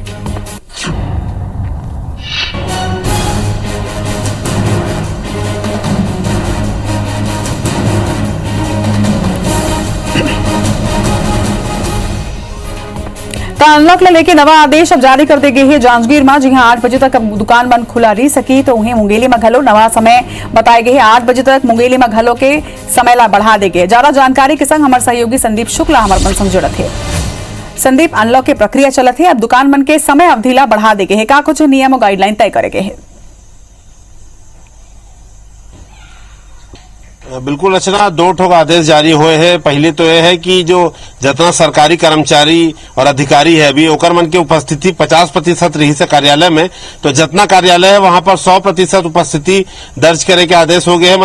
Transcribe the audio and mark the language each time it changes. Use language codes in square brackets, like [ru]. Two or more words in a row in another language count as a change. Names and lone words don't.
[hne] अनलॉक लेके नवा आदेश अब जारी कर देगे है। जांजगीर में जहां 8 बजे तक दुकान बंद खुला रही सकी, तो वहीं मुंगेली में घलो नवा समय बताए गए है। 8 बजे तक मुंगेली में घलो के समय ला बढ़ा देगे। ज्यादा जानकारी के संग हमारे सहयोगी संदीप शुक्ला हमारे मन संग जुड़त है। संदीप, अनलॉक की प्रक्रिया चलत है, अब दुकान बंद के समय अवधि ला बढ़ा देगे है। का कुछ नियम और गाइडलाइन तय करेगे है? बिल्कुल रचना, 2 ठोक आदेश जारी हुए हैं। पहले तो यह है कि जो जितना सरकारी कर्मचारी और अधिकारी है अभी ओकर मन की उपस्थिति 50% रही से कार्यालय में, तो जितना कार्यालय है वहां पर 100% उपस्थिति दर्ज करे के आदेश हो गए हैं।